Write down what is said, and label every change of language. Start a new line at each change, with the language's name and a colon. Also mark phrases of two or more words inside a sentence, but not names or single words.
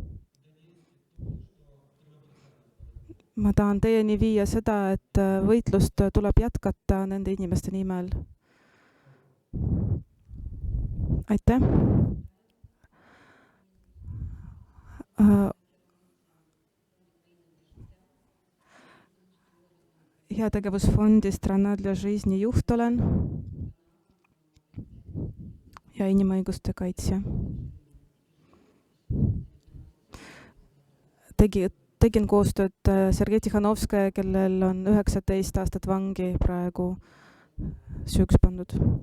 Estonian: Ma tahan teieni viia seda, et võitlust tuleb jätkata nende inimeste nimel. Aitäh. Heategevusfondi Strana для жизни juht olen ja inimõiguste kaitsja. Tegin koostööd Sergei Tikhanovskaja, kellel on 19 aastat vangi praegu süüks pandud.